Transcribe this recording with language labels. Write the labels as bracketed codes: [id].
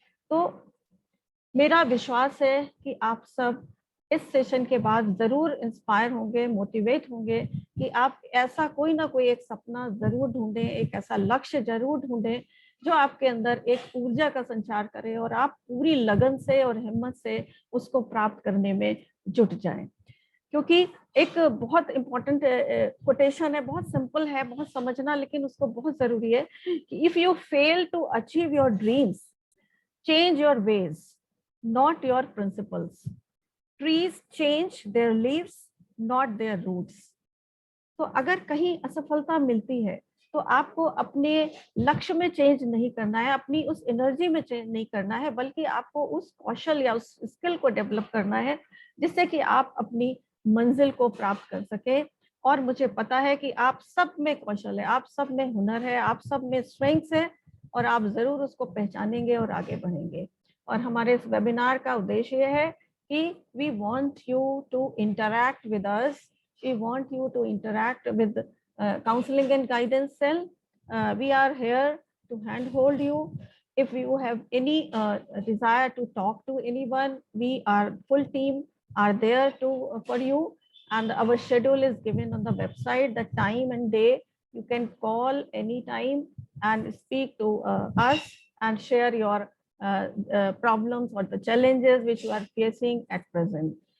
[hi] तो मेरा विश्वास है कि आप सब इस सेशन के बाद जरूर इंस्पायर होंगे, मोटिवेट होंगे कि आप ऐसा कोई ना कोई एक सपना जरूर ढूंढें, एक ऐसा लक्ष्य जरूर ढूंढें जो आपके अंदर एक ऊर्जा का संचार करे और आप पूरी लगन से और हिम्मत से उसको प्राप्त करने में जुट जाएं। क्योंकि एक बहुत इंपॉर्टेंट कोटेशन है, बहुत सिंपल है, बहुत समझना, लेकिन उसको बहुत जरूरी है कि [en] If you fail to achieve your dreams, change your ways, not your principles. Trees change their leaves, not their roots. [hi] तो अगर कहीं असफलता मिलती है तो आपको अपने लक्ष्य में चेंज नहीं करना है, अपनी उस एनर्जी में चेंज नहीं करना है, बल्कि आपको उस कौशल या उस स्किल को डेवलप करना है जिससे कि आप अपनी मंजिल को प्राप्त कर सके। और मुझे पता है कि आप सब में कौशल है, आप सब में हुनर है, आप सब में स्ट्रेंग्थ्स है और आप जरूर उसको पहचानेंगे और आगे बढ़ेंगे। और हमारे इस वेबिनार का उद्देश्य यह है कि [en] We want you to interact with us, we want you to interact with counseling and guidance cell. We are here to handhold you. If you have any desire to talk to anyone, we are full team are there to for you, and our schedule is given on the website, the time and day. You can call anytime and speak to us and share your problems or the challenges which you are facing at present.